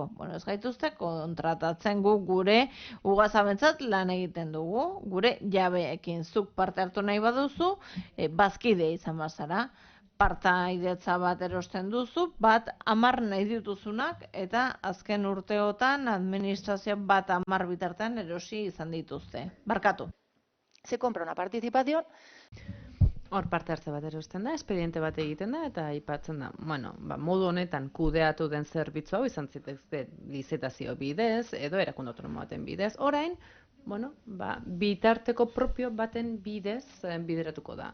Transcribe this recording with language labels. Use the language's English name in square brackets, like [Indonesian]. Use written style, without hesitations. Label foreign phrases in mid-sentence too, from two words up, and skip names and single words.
[Basque] Bueno, ez gaituzte kontratatzen gure ugazabentzat lan egiten dugu, gure jabeekin zuk parte hartu nahi baduzu, bazkide izan bazara, partaidetza bat erosten duzu, bat 10 nahi dituzunak, eta azken urteotan administrazio bat 10 bitartean erosi izan dituzte. Barkatu. [Spanish] Se compra una participación. [Basque] Hor parte hartze bat erosten da, espediente bat egiten da, eta aipatzen da, bueno, modu honetan kudeatu den zerbitzu hau izan zitezke lizitazio bidez, edo erakunde autonomo baten bidez, orain, bueno, bitarteko propio baten bidez bideratuko da.